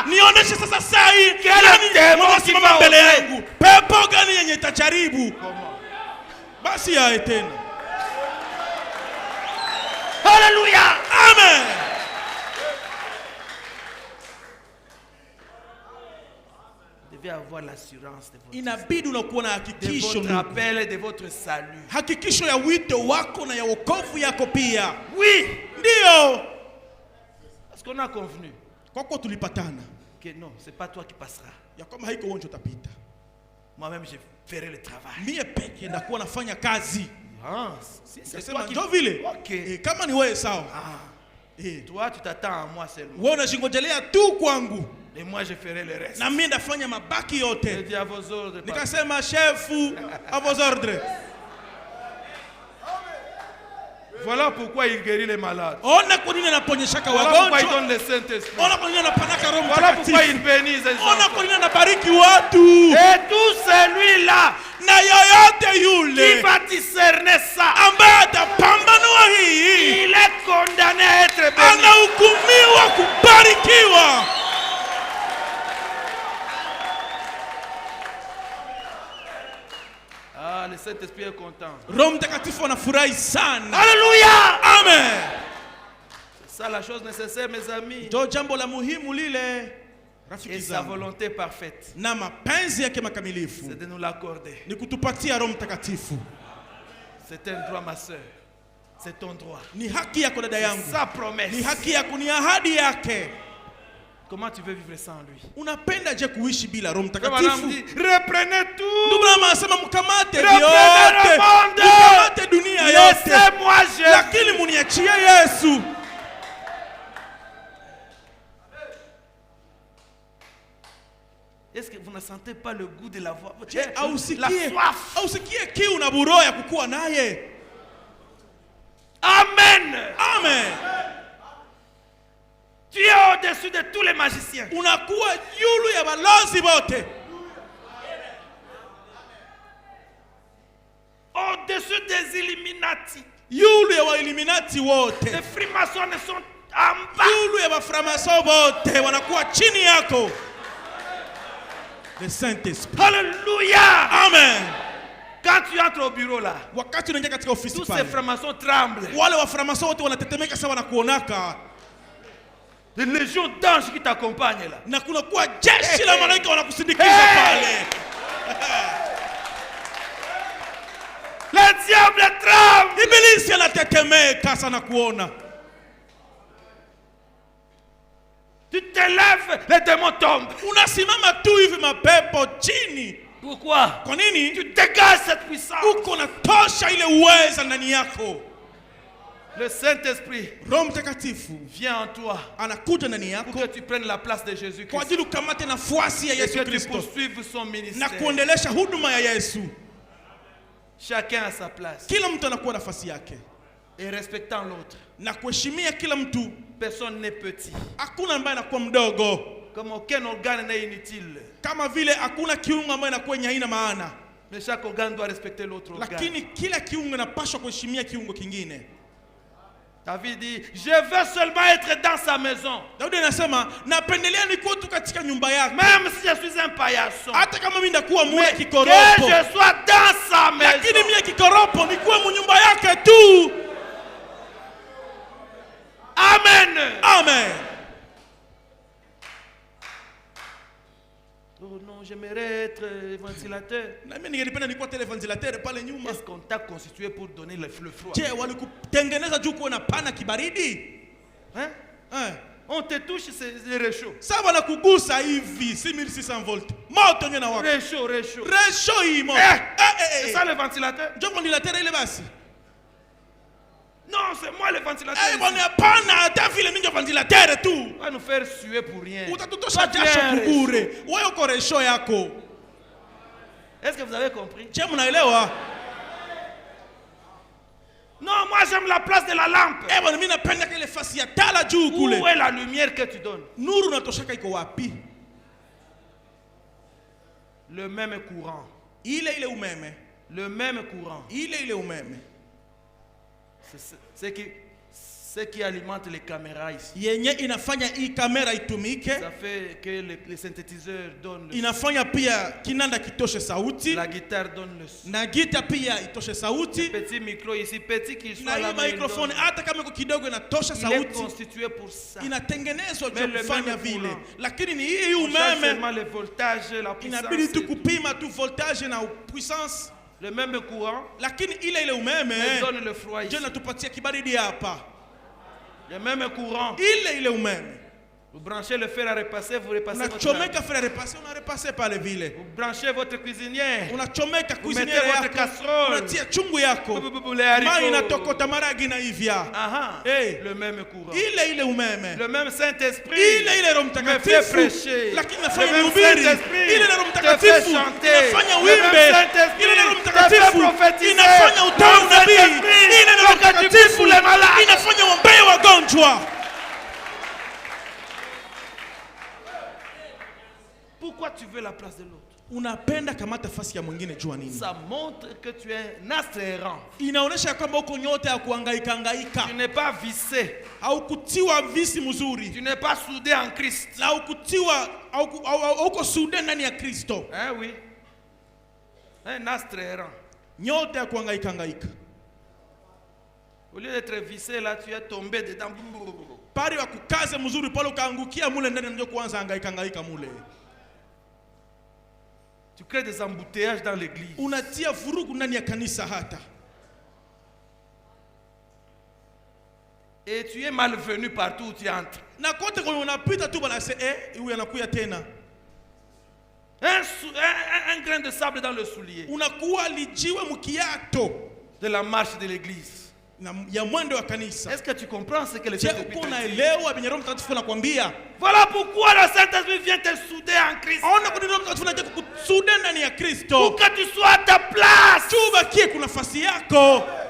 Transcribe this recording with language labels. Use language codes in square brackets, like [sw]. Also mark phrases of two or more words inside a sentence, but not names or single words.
[fr] Quel démon qui va oser? Alléluia. Amen. Vous devez avoir l'assurance de votre, [sw] Inabidi unakuwa na [fr] de [sw] hakikisho [fr] votre [sw] ndugu. [fr] appel et de votre salut. [sw] Hakikisho ya wito wako na ya wokovu yako pia. [fr] Oui. [sw] Ndio. [fr] Parce qu'on a convenu [sw] Kwa kuwa tulipatana [fr] que non, c'est pas toi qui passeras. [sw] ya kwamba haiko wewe ndio utapita. [fr] Moi-même, je ferai le travail. [sw] Mie peke ndakuwa nafanya kazi. [fr] Ah, si c'est [sw] Nikasema [fr] toi qui... [sw] ndio vile. Ok. Kama ni wewe sawa. [fr] Ah, toi, tu t'attends à moi seulement. [sw] Wewe unashingojelea tu kwangu. [fr] Et moi, je ferai le reste. [sw] Na mimi ndafanya mabaki [fr] Je [sw] yote. [fr] dis à vos ordres. [sw] Nikasema chefu, [fr] à vos ordres. Voilà pourquoi il guérit les malades. [sw] Ona kwa nini anaponyeshaka [fr] Voilà pourquoi il [sw] wagonjwa. [fr] donne le Saint-Esprit. [sw] Ona kwa nini anapanaka Roho [fr] Voilà pourquoi il [sw] Mtakatifu. [fr] bénit les [sw] Ona [fr] enfants. [sw] kwa nini anabariki watu. [fr] Et tout celui-là [sw] Na yoyote [fr] qui [sw] yule [fr] va discerner ça, [sw] ambaye atapambanua hii [fr] il est condamné à être béni. [sw] anahukumiwa kubarikiwa. [fr] Ah, le Saint-Esprit est content. [sw] Roho Mtakatifu anafurahi sana. [fr] Alléluia. Amen. C'est ça la chose nécessaire, mes amis. [sw] Ndio jambo la muhimu lile, rafiki [fr] Et sa [sw] zangu. [fr] volonté parfaite, [sw] Na mapenzi yake makamilifu [fr] c'est de nous l'accorder. [sw] ni kutupatia Roho Mtakatifu. [fr] C'est un droit, ma soeur. C'est ton droit. [sw] Ni haki yako dada yangu. [fr] Sa promesse. [sw] Ni haki yako, ni ahadi yake. [fr] Comment tu veux vivre sans lui? [sw] Unapenda je kuishi bila Roho [fr] Madame [sw] Mtakatifu? [fr] dit, reprenez tout. [sw] Ndugu Branham anasema mkamate [fr] Reprenez [sw] vyote. [fr] le monde. [sw] Mkamate dunia yote. [fr] Laissez-moi Jésus. [sw] Lakini muniachie Yesu. [fr] Est-ce que vous ne sentez pas le goût de la voix? [sw] Je, [fr] La [sw] ausikie, [fr] soif. [sw] ausikie kiu na buroho ya kukuwa naye. Amen. Amen. [fr] Tu es au-dessus de tous les magiciens. [sw] Unakuwa yulu ya balozi bote. [fr] Au-dessus des Illuminati. [sw] Yulu ya Illuminati wote. [fr] Les Freemasons sont en bas. [sw] Yulu ya baframaso bote wanakuwa chini yako. [fr] Le Saint-Esprit. Alléluia. Amen. Quand tu entres au bureau là, [sw] Wakati unaingia katika ofisi [fr] tous ces [sw] pale, [fr] francs-maçons tremblent. [sw] wale waframaso wote wanatetemeka sawa na kuonaka. [fr] Les légions d'anges qui t'accompagnent là. [sw] Na kuna kuwa jeshi la malaika wanakusindikiza Hey! pale. [fr] Le diable tremble. [sw] Ibilisi anatetemeka sana kuona. [fr] Tu te lèves, les démons tombent. [sw] Unasimama tu hivi mapepo chini. [fr] Pourquoi? [sw] Kwa nini? [fr] Tu dégages cette puissance. [sw] Uko na tosha ile uweza ndani yako. [fr] Le Saint-Esprit [sw] Roho Mtakatifu [fr] vient en toi [sw] anakuja ndani [fr] pour [sw] yako [fr] que tu prennes la place de [sw] kwa Jésus-Christ ajili ukamate nafasi ya [fr] et [sw] Yesu [fr] que tu [sw] Kristo [fr] poursuives son [sw] na [fr] ministère. [sw] kuendelesha huduma ya Yesu. [fr] Chacun à sa place [sw] Kila mtu anakuwa nafasi yake [fr] et respectant l'autre. [sw] na kuheshimia kila mtu. [fr] Personne n'est petit. [sw] Hakuna ambaye anakuwa mdogo, [fr] Comme aucun organe n'est inutile. [sw] kama vile hakuna kiungo ambaye anakuwa yenye haina maana, [fr] Mais chaque organe doit respecter l'autre organe. [sw] lakini kila kiungo inapaswa kuheshimia kiungo kingine. [fr] David dit, je veux seulement être dans sa maison. [sw] Daudi anasema napendelea nikuwe tu katika nyumba yake, [fr] Même si je suis un paillasson. [sw] hata kama mimi ndakuwa mule [fr] Mais que [sw] kikoropo, [fr] je sois dans sa [sw] lakini [fr] maison. [sw] mimi kikoropo nikuwe mu nyumba yake tu. Amen. Amen. [fr] Oh non, j'aimerais être ventilateur. [sw] Na mimi ningelipenda nikuwa televentilateur pale nyuma. [fr] Est-ce qu'on t'a constitué pour donner le froid? [sw] Je, walikutengeneza juu kuwe na pana kibaridi? [fr] Hein? On te touche, c'est réchaud. [sw] Sasa wanakugusa hivi 6600 volts. Moto yenyewe na waka. [fr] Réchaud, réchaud. [sw] Resho hii moto. [fr] C'est ça le ventilateur? [sw] Ndio ventilateur ile basi. [fr] Non, c'est moi le ventilateur. [sw] Bwana hapana, hata vile mimi ndio ventilateur tu. [fr] Va nous faire suer pour rien. [sw] Utatutosha [fr] Toi, tu es [sw] jasho [fr] un [sw] kubure. [fr] réchaud. [sw] Wewe uko resho yako. [fr] Est-ce que vous avez compris? [sw] Je, mnaelewa? [fr] Non, moi j'aime la place de la lampe. [sw] Bwana mimi napenda kile fasi ya tala juu [fr] Où [sw] kule. [fr] est la lumière que tu donnes? [sw] Nuru natoshaka iko wapi? [fr] Le même courant. [sw] Ile ile umeme. [fr] Le même courant. [sw] Ile ile umeme. [fr] Ce ce qui alimente les caméras ici. [sw] yenye inafanya hii kamera itumike, [fr] Ça fait que les synthétiseurs donnent le son. [sw] inafanya pia kinanda kitoshe sauti, [fr] La guitare donne le son. [sw] na gita pia itoshe sauti, [fr] Petit micro ici, petit qu'il [sw] na [fr] soit [sw] hii [fr] là, mais il [sw] microphone [fr] donne. [sw] hata kama iko kidogo inatosha [fr] Il est [sw] sauti, [fr] constitué pour ça. [sw] inatengenezwa [fr] Mais [sw] juu [fr] le [sw] kufanya [fr] même [sw] vile. [fr] courant. [sw] Lakini ni hii [fr] On change [sw] umeme [fr] seulement le voltage, la puissance. [sw] inabidi tu [fr] et tout. [sw] kupima tu voltage na puissance, [fr] Le même courant [sw] lakini ile umeme [fr] mais donne le froid ici. [sw] ndio inatupatia kibaridi hapa. [fr] Le même courant. [sw] Ile umeme [fr] Vous branchez le fer à repasser, vous repassez votre [sw] unachomeka fera repase, unarepase pale vile, [fr] Vous branchez votre cuisinière. [sw] unachomeka [fr] Vous [sw] cuisiniere [fr] mettez votre [sw] yako, [fr] casserole. [sw] unatia chungu yako, [fr] Les haricots. [sw] mai inatokota maragi na hivya. [fr] Ah, Hey. le même courant. [sw] Ile umeme [fr] Le même Saint-Esprit [sw] ile Roho [fr] me fait [sw] Mtakatifu, [fr] prêcher. [sw] lakini [fr] Le [sw] nafanya [fr] même [sw] nihubiri. [fr] Saint-Esprit [sw] Ile Roho [fr] te fait [sw] Mtakatifu [fr] chanter. [sw] inafanya [fr] Le même [sw] wimbe. [fr] Saint-Esprit [sw] Ile Roho [fr] te [sw] Mtakatifu [fr] fait prophétiser. [sw] inafanya utoe [fr] Le [sw] unabii. [fr] Saint-Esprit [sw] Ile Roho [fr] fait que tu pries [sw] Mtakatifu [fr] pour les malades. [sw] inafanya uombee wagonjwa. [fr] Pourquoi tu veux la place de l'autre? [sw] Unapenda kamata fasi ya mwingine, jua nini? [fr] Ça montre que tu es un astre errant. [sw] Inaonesha kwamba uko nyota ya kuhangaika hangaika, [fr] Tu n'es pas vissé. [sw] haukutiwa visi mzuri, [fr] Tu n'es pas soudé en Christ. [sw] na haukutiwa uko sude ndani ya Kristo. [fr] Hein, oui. Un astre errant. [sw] Nyota ya kuhangaika hangaika, [fr] Au lieu d'être vissé là, tu es tombé dedans. [sw] pale wa kukaze mzuri pale ukaangukia mule ndani, ndio kuanza hangaika hangaika mule. [fr] Tu crées des embouteillages dans l'église. [sw] Unatia vurugu ndani ya kanisa hata, [fr] Et tu es malvenu partout où tu entres. [sw] na kote kwenye unapita tu bana huyu anakuya tena. [fr] Un grain de sable dans le soulier [sw] Unakuwa lijiwe mkiato [fr] de la marche de l'église. [sw] na ya mwendo wa kanisa. [fr] Est-ce que tu comprends ce que le [sw] Je [fr] Saint-Esprit [sw] uko [fr] te dit? [sw] naelewa venye Roho Mtakatifu anakuambia? [fr] Voilà pourquoi le Saint-Esprit vient te souder en Christ. [sw] Ona kwa nini Roho Mtakatifu anataka kukusuda ndani ya [fr] Pour [sw] Kristo, [fr] que tu sois à ta place. [sw] tubakie kuna nafasi yako.